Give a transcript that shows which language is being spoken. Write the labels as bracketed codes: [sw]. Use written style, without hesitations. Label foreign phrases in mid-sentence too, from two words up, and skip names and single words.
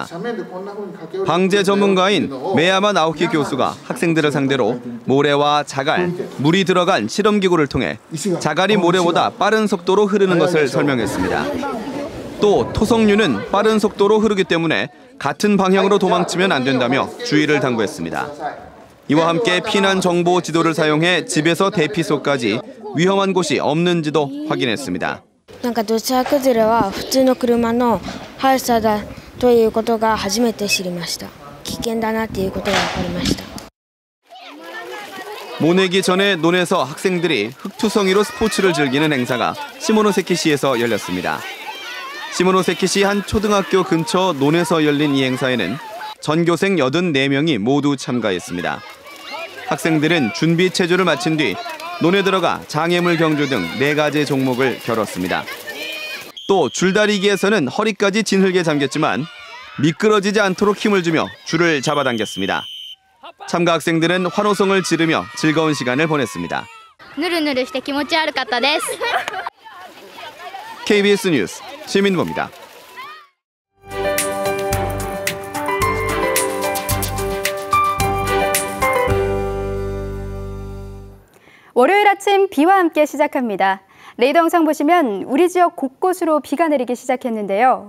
[ko] 방제 전문가인 메야마 나오키 교수가 학생들을 상대로 모래와 자갈, 물이 들어간 실험기구를 통해 자갈이 모래보다 빠른 속도로 흐르는 것을 설명했습니다. 또 토석류는 빠른 속도로 흐르기 때문에 같은 방향으로 도망치면 안 된다며 주의를 당부했습니다. 이와 함께 피난 정보 지도를 사용해 집에서 대피소까지 위험한 곳이 없는지도 확인했습니다. [ja] 土砂崩れは普通の車の速さだということが初めて知りました。危険だなっていうことが分かりました。 [ko] 모내기 전에 논에서 학생들이 흙투성이로 스포츠를 즐기는 행사가 시모노세키시에서 열렸습니다. 시모노세키시 한 초등학교 근처 논에서 열린 이 행사에는 전교생 84명이 모두 참가했습니다. 학생들은 준비 체조를 마친 뒤 논에 들어가 장애물 경주 등 4가지 종목을 겨뤘습니다. 또 줄다리기에서는 허리까지 진흙에 잠겼지만 미끄러지지 않도록 힘을 주며 줄을 잡아당겼습니다. 참가 학생들은 환호성을 지르며 즐거운 시간을 보냈습니다. [ja] 누르누르して気持ち悪かったです. [ko] KBS 뉴스 시민보입니다. 월요일 아침 비와 함께 시작합니다. 레이더 영상 보시면 우리 지역 곳곳으로 비가 내리기 시작했는데요.